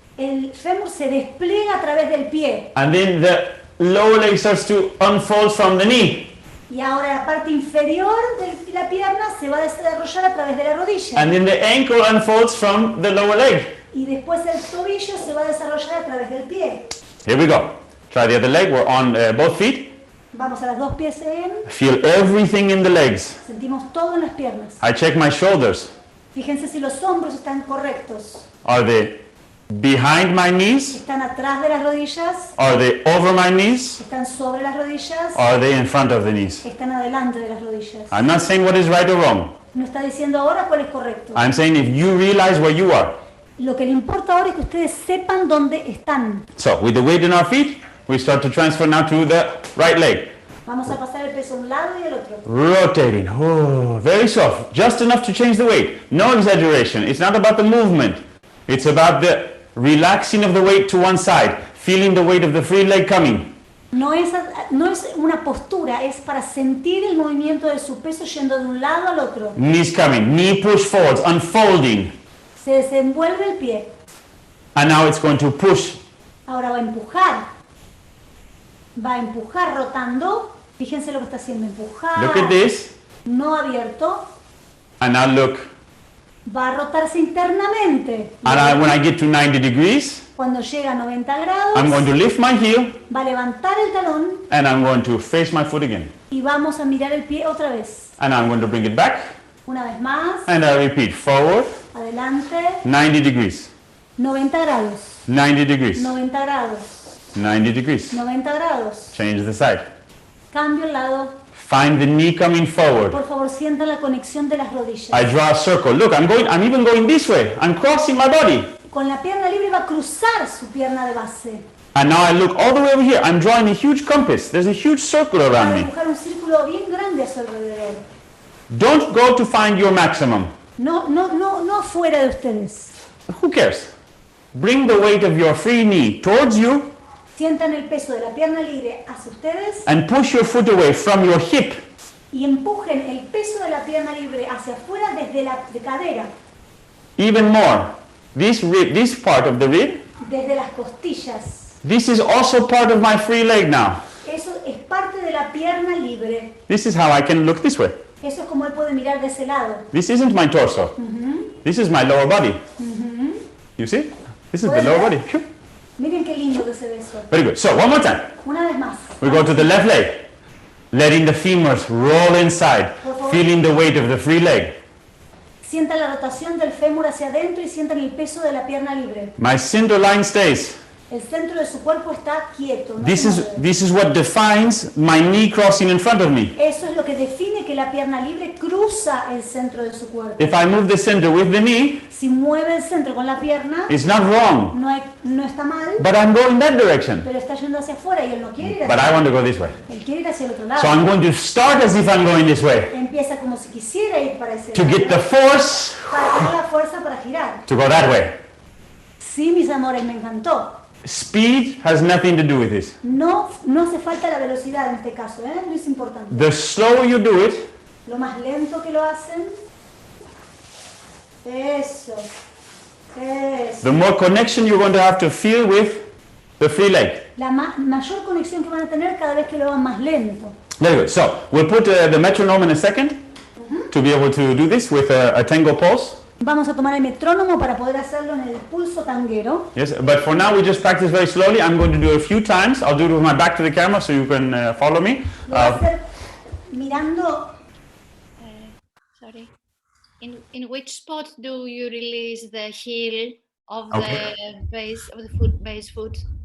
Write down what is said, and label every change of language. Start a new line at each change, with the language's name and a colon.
Spanish: El fémur se despliega a través del pie.
English: And then the lower leg starts to unfold from the knee.
Spanish: Y ahora la parte inferior de la pierna se va a desarrollar a través de la rodilla.
English: And then the ankle unfolds from the lower leg.
Spanish: Y después el tobillo se va a desarrollar a través del pie.
English: Here we go. Try the other leg. We're on both feet.
Spanish: Vamos a las dos pies en.
English: Feel everything in the legs.
Spanish: Sentimos todo en las piernas.
English: I check my shoulders.
Spanish: Fíjense si los hombros están correctos.
English: Are they behind my knees?
Spanish: Están atrás de las rodillas.
English: Are they over my knees?
Spanish: Están sobre las rodillas.
English: Are they in front of the knees?
Spanish: Están adelante de las rodillas.
English: I'm not saying what is right or wrong.
Spanish: No está diciendo ahora cuál es correcto.
English: I'm saying if you realize where you are.
Spanish: Lo que le importa ahora es que ustedes sepan dónde están.
English: So with the weight in our feet, we start to transfer now to the right leg.
Spanish: Vamos a pasar el peso a un lado y al otro.
English: Rotating. Oh, very soft. Just enough to change the weight. No exaggeration. It's not about the movement. It's about the relaxing of the weight to one side. Feeling the weight of the free leg coming.
Spanish: No es una postura, es para sentir el movimiento de su peso yendo de un lado al otro.
English: Knees coming. Knee push forwards. Unfolding.
Spanish: Se desenvuelve el pie.
English: And now it's going to push.
Spanish: Ahora va a empujar. Va a empujar rotando. Fíjense lo que está haciendo. Empujar.
English: Look at this.
Spanish: No abierto.
English: And now look.
Spanish: Va a rotarse internamente.
English: And when I get to 90 degrees,
Spanish: Cuando llega a 90 grados,
English: I'm going to lift my heel
Spanish: va a levantar el talón
English: and I'm going to face my foot again.
Spanish: y vamos a mirar el pie otra vez.
English: And I'm going to bring it back
Spanish: Una vez más,
English: and I repeat. Forward,
Spanish: adelante,
English: 90 degrees.
Spanish: 90 grados,
English: 90 degrees.
Spanish: 90 grados,
English: 90 degrees.
Spanish: 90 grados.
English: Change the side.
Spanish: Cambio el lado.
English: Find the knee coming forward.
Spanish: Por favor, sientan la conexión de las rodillas.
English: I draw a circle. Look, I'm even going this way. I'm crossing my body.
Spanish: Con la pierna libre va a cruzar su pierna de base.
English: And now I look all the way over here. I'm drawing a huge compass. There's a huge circle
Spanish: Va
English: around
Spanish: a
English: me.
Spanish: dibujar un círculo bien grande a su alrededor.
English: Don't go to find your maximum.
Spanish: No afuera de ustedes.
English: Who cares? Bring the weight of your free knee towards you
Spanish: Sientan el peso de la pierna libre hacia ustedes
English: and push your foot away from your hip.
Spanish: y empujen el peso de la pierna libre hacia afuera desde la cadera,
English: Even more, this part of the rib,
Spanish: desde las costillas.
English: this is also part of my free leg now.
Spanish: Eso es parte de la pierna libre.
English: This is how I can look this way.
Spanish: Eso es como él puede mirar de ese lado.
English: This isn't my torso. This is my lower body. You see? This is the lower body. Phew.
Spanish: Miren qué lindo que se ve eso.
English: Very good. So one more time.
Spanish: Una vez más.
English: We go to the left leg, letting the femurs roll inside, feeling the weight of the free leg.
Spanish: Sientan la rotación del fémur hacia adentro y sientan el peso de la pierna libre.
English: My center line stays.
Spanish: El centro de su cuerpo está quieto. No
English: This
Spanish: se
English: is
Spanish: mueve.
English: this is what defines my knee crossing in front of me.
Spanish: Eso es lo que define que la pierna libre cruza el centro de su cuerpo.
English: If I move the center with the knee,
Spanish: Si mueve el centro con la pierna,
English: it's not wrong,
Spanish: no está mal,
English: but I'm going that direction.
Spanish: pero está yendo hacia afuera y él no quiere ir
English: But
Spanish: hacia
English: I want to go this way.
Spanish: Él quiere ir hacia el otro lado.
English: So I'm going to start as if I'm going this way
Spanish: Empieza como si quisiera ir para ese
English: to
Spanish: lado,
English: get the force
Spanish: para tener la fuerza para girar.
English: to go that way.
Spanish: Sí, mis amores, me encantó.
English: Speed has nothing to do with this.
Spanish: No hace falta la velocidad en este caso, ¿eh? No es importante.
English: The slower you do it,
Spanish: Lo más lento que lo hacen. Eso. Eso.
English: the more connection you're going to have to feel with the free leg.
Spanish: La mayor conexión que van a tener cada vez que lo hagan más lento.
English: Very good. So we'll put the metronome in a second to be able to do this with a tango pulse. Vamos a tomar el metrónomo para poder hacerlo en el pulso tanguero. Yes, but for now we just practice very slowly. I'm going to do it a few times. I'll do it with my back to the camera so you can follow me.
Spanish: Lo voy a hacer mirando.
English: Sorry. In which spot do you release the heel of Okay. the base of the foot, base foot?